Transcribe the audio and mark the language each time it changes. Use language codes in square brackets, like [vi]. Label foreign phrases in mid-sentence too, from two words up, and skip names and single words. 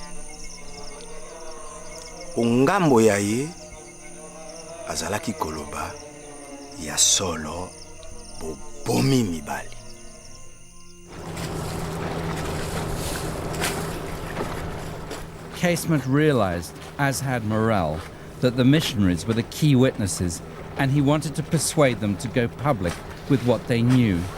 [ln] Ungambo ya ye azalaki koloba ya solo bobomi mibali. [en] Casement realized, as had Morel, that the missionaries were the key witnesses, and he wanted to persuade them to go public with what they knew.